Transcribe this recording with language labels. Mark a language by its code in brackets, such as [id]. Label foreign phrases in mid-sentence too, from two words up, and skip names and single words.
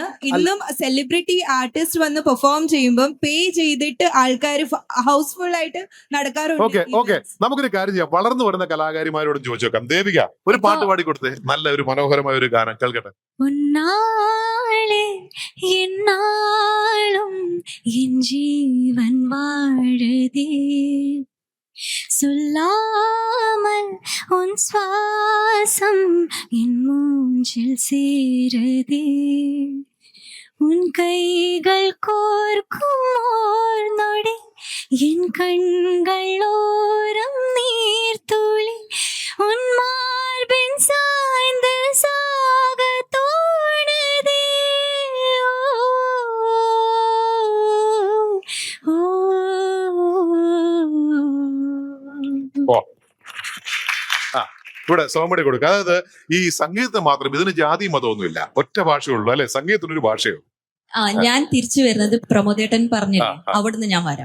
[ml] ഇന്നും സെലിബ്രിറ്റി ആർട്ടിസ്റ്റ് വന്ന് പെർഫോം ചെയ്യുമ്പോൾ പേ ചെയ്തിട്ട് ആൾക്കാർ ഹൗസ്ഫുൾ ആയിട്ട് ഓക്കെ നടക്കാറുണ്ട്. നമുക്കൊരു കാര്യം ചെയ്യാം. വളർന്നു വരുന്ന കലാകാരിമാരോടും ചോദിച്ചു നോക്കാം. ദേവിക ഒരു പാട്ട് പാടി കൊടുത്തേ, നല്ല ഒരു മനോഹരമായ ഒരു ഗാനം കേൾക്കട്ടെ. [ta] உன்னாலே எந்நாளும் என் ஜீவன் வாழுதே சொல்லாமல் உன் சுவாசம் என் மூஞ்சில் சேரதே உன் கைகள் கோர்க்கும் ஓர் நொடி என் கண்கள் ஓரம் நீர்த்துளி உன் மார்பின் சாய்ந்து சாக தோணுதே ஓ, [ml] ഓ ആ ഇവിടെ സോമടി കൊടുക്കുക. അതായത് ഈ സംഗീതം മാത്രം, ഇതിന് ജാതി മതമൊന്നുമില്ല, ഒറ്റ ഭാഷയുള്ളൂ അല്ലെ? സംഗീതത്തിനൊരു ഭാഷയുള്ളൂ. ഞാൻ തിരിച്ചു വരുന്നത് പ്രമോദേട്ടൻ പറഞ്ഞില്ലേ, ആ. അവിടുന്ന് ഞാൻ വരാം.